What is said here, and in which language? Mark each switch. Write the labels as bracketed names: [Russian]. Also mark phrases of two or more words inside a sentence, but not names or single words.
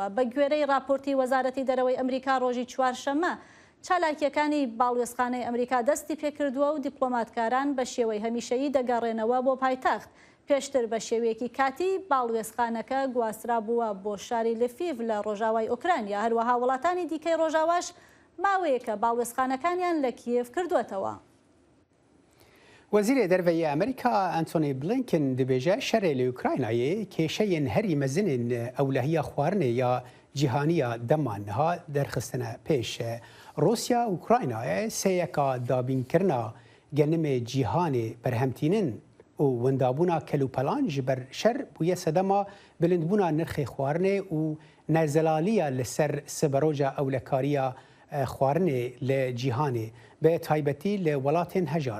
[Central Kurdish] بە گوێرەی راپۆرتی وەزارەتی دەرەوەی ئەمریکا ڕۆژی چوارشەمە چالاکیەکانی باڵوێزخانەی ئەمریکا دەستی پێکردووە و دیپلۆماتکاران بە شێوەی هەمیشەیی دەگەڕێنەوە بۆ پایتەخت. پێشتر بە شێوەیەکی کاتی باڵوێزخانەکە گواسترا بووە بۆ شاری لفیڤ لە ڕۆژاوای ئوکرانیا. هەروەها وڵاتانی دیکەی ڕۆژاواش ماوەیەکە باڵوێزخانەکانیان لە کیێف کردوێتەوە. [Kurdish] وەزیرê derveyê Amerîka Antony Blinken dibêje şerê li Ukraynayê kêşeyên herî mezinên ewlehiya xwarinê ya cîhaniya dema niha derxistine pêş. Rusya Ukraynayê sêyeka dabînkirina genimê cîhanê berhemtînin û wendabûna kelûpelan ji ber şer bûye sedema bilindbûna nirxê xwarinê û nerzelaliya li ser siberoja ewlekariya xwarinê li cîhanê bi taybetî li welatên hejar.